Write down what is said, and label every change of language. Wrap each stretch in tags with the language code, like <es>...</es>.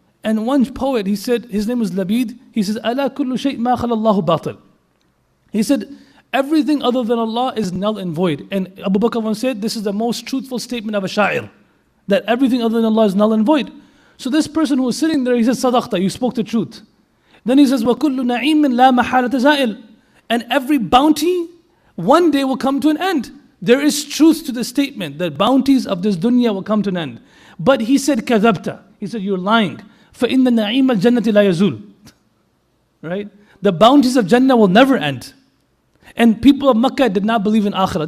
<en>And one poet, he said, his name was Labid, he says, أَلَا كُلُّ شَيْءٍ مَا خَلَى اللَّهُ بَاطِلٍ. He said, everything other than Allah is null and void. And Abu Bakr once said, this is the most truthful statement of a sha'ir, that everything other than Allah is null and void. So this person who was sitting there, he said, Sadaqta, you spoke the truth.</en> <ar>Then he says, وَكُلُّ نَعِيمٍ لَا مَحَالَةَ زَائِلٍ.</ar> <en>And every bounty, one day will come to an end. There is truth to the statement that bounties of this dunya will come to an end. But he said, كَذَبْتَ. He said, you're lying. فَإِنَّ نَعِيمَ الْجَنَّةِ لَا يَزُولُ. Right? The bounties of Jannah will never end. And people of Makkah did not believe in Akhirah.</en>